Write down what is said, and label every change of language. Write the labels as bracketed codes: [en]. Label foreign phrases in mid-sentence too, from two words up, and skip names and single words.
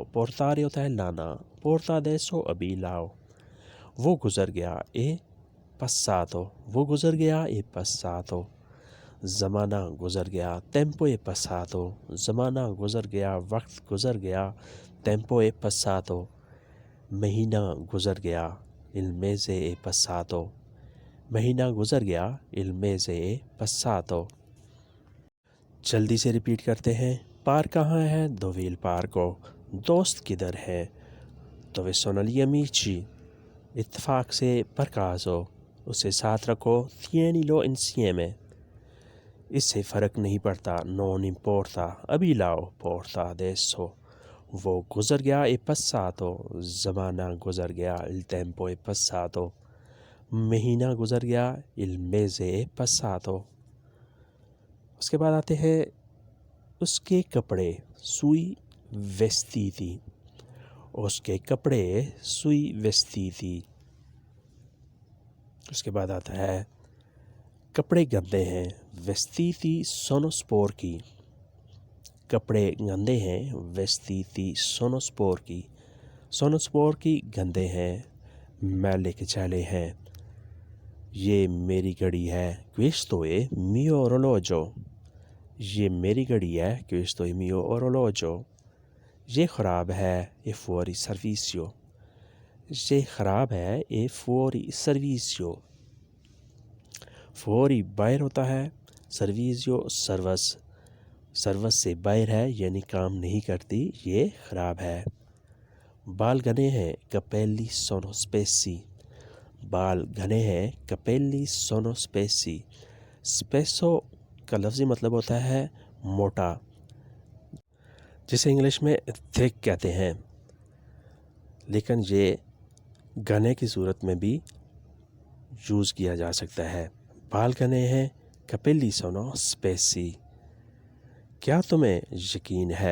[ur] پورتارے ہوتا ہے لانا، [it] porta adesso, [ur] ابھی لاؤ، وہ گزر گیا، [it] è passato, [ur] وہ گزر گیا، [it] è passato, [ur] زمانہ گزر گیا، [it] tempo è passato, [ur] زمانہ گزر گیا، وقت گزر گیا، [it] tempo è passato, [ur] مہینہ گزر گیا، [it] il mese è passato، [ur] مہینہ گزر گیا، [it] il mese è passato، [ur] جلدی سے ریپیٹ کرتے ہیں، پارک کہاں ہے، [it] dov'è il parco, [ur] دوست کدھر ہے، [it] dove sono gli amici، [ur] اتفاق سے پرکازو، اسے ساتھ رکھو، [it] tienilo insieme، [ur] اس سے فرق نہیں پڑتا، [it] non importa، [ur] ابھی لاؤ، [it] porta adesso، [ur] وہ گزر گیا، [it] è passato، [ur] زمانہ گزر گیا، [it] il tempo è passato، [ur] مہینہ گزر گیا، [it] il mese è passato، [ur] اس کے بعد آتے ہیں اس کے کپڑے، [it] sui vestiti، [ur] اس کے کپڑے، [it] sui vestiti، [ur] اس کے بعد آتا ہے کپڑے گندے ہیں، [it] vestiti sono sporchi، [ur] کپڑے گندے ہیں، [it] vestiti sono sporchi، sono sporchi [ur] گندے ہیں، میلے کچیلے ہیں، یہ میری گھڑی ہے، [it] questo è mio orologio، [ur] یہ میری گھڑی ہے، [it] questo è mio orologio، [ur] یہ خراب ہے، [it] è fuori servizio، [ur] یہ خراب ہے، [it] è fuori servizio، [ur] fuori باہر ہوتا ہے، servizio سروس، سروس سے باہر ہے، یعنی کام نہیں کرتی، یہ خراب ہے، بال گھنے ہیں، [it] capelli sono spessi، [ur] بال گھنے ہیں، [it] capelli sono spessi، [ur] spesso کا لفظی مطلب ہوتا ہے موٹا، جسے انگلش میں thick کہتے ہیں، لیکن یہ گھنے کی صورت میں بھی یوز کیا جا سکتا ہے۔ بالگنے ہیں [it] capelli sono spessi, [ur] کیا تمہیں یقین ہے؟